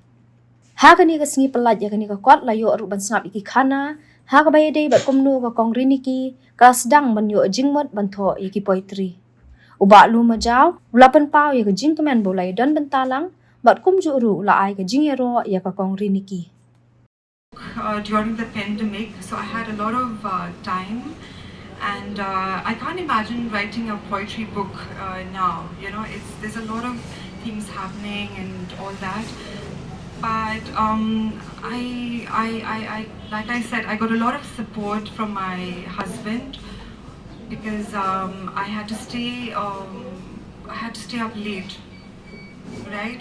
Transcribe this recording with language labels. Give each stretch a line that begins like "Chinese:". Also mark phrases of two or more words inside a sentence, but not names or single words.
Khasi: Ha kani ka singi Pyllait ya kani ka kwat layo aru ban snap iki khana ha ka baye dei bat kumnu ka kong Riniki ka sedang ban yo jingmot ban tho iki poetry uba lu Majaw ulapan pau ya ka jing kemen bolai dan bentalang bat kum ju ru la ai ka jing ero ya ka kong Riniki.
English: During the pandemic, so I had a lot of time, and I can't imagine writing a poetry book now. You know, there's a lot of things happening and all that. But I like I said, I got a lot of support from my husband because I had to stay up late, right?